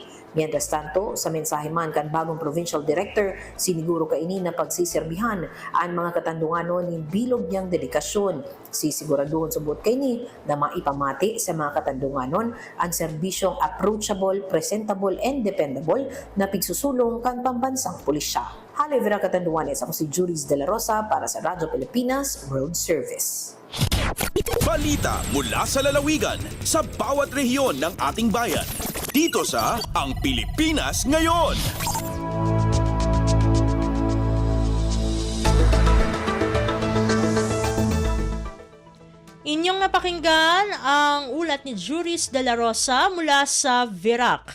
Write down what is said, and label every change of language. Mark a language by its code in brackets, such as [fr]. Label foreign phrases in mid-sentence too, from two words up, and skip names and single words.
[bik] Mientras tanto, sa mensahe man kan bagong provincial director, siniguro kaini na pagsiserbihan ang mga katandunganon ni bilog niyang dedikasyon. Sisiguraduhon subot kaini na maipamati sa mga katandunganon ang serbisyong [en] approachable, presentable, and dependable [bik] na pigsusulong kan pambansang pulisya. Halivera Katanduanes, ako si Juris De La Rosa para sa Radyo Pilipinas World Service. [tl] Balita mula sa lalawigan sa bawat rehiyon ng ating bayan. Dito sa Ang Pilipinas Ngayon. Inyong napakinggan ang ulat ni Juris De La Rosa mula sa Virac.